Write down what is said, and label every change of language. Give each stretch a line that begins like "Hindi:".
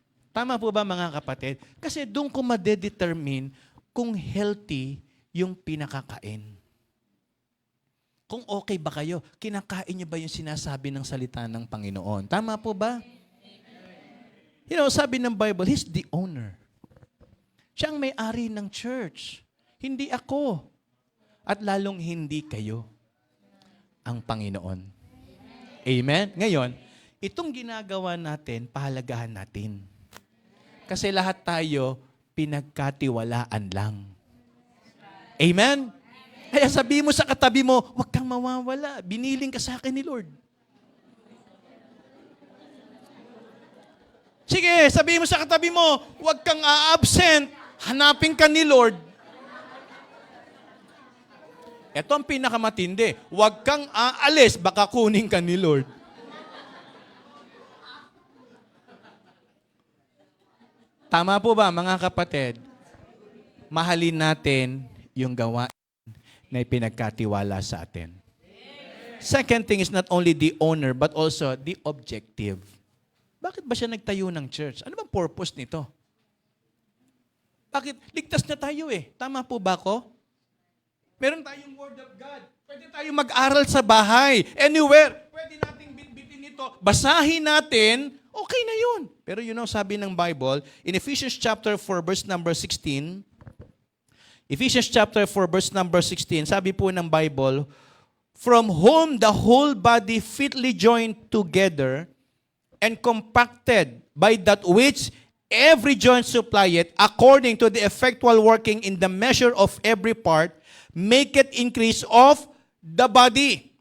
Filipino: Tama po ba mga kapatid? Kasi doon ko madedetermine kung healthy yung pinakakain. Kung okay ba kayo, kinakain niyo ba yung sinasabi ng salita ng Panginoon? Tama po ba?
English: You know,
Filipino: sabi ng Bible,
English: He's the owner.
Filipino: Siya ang may-ari ng church. Hindi ako. At lalong hindi kayo. Ang Panginoon. Amen? Ngayon, itong ginagawa natin, pahalagahan natin. Kasi lahat tayo, pinagkatiwalaan lang. Amen? Kaya sabi mo sa katabi mo, huwag kang mawawala. Biniling ka sa akin ni Lord. Sige, sabi mo sa katabi mo, huwag kang a-absent. Hanapin ka ni Lord. Ito ang pinakamatindi. Huwag kang aalis, baka kunin ka ni Lord. Tama po ba, mga kapatid? Mahalin natin yung gawain na ipinagkatiwala sa atin.
English: Second thing is not only the owner, but also the objective.
Filipino: Bakit ba siya nagtayo ng church? Ano bang purpose nito? Bakit? Ligtas na tayo eh. Tama po ba ako? Meron tayong Word of God. Pwede tayong mag-aral sa bahay. Anywhere. Pwede nating bitbitin ito. Basahin natin. Okay na yun.
English: Pero you know,
Filipino: sabi ng Bible,
English: in Ephesians chapter 4, verse number 16, Ephesians chapter 4, verse number 16,
Filipino: sabi po ng Bible,
English: from whom the whole body fitly joined together and compacted by that which every joint supplieth, according to the effectual working in the measure of every part, make it increase of the body.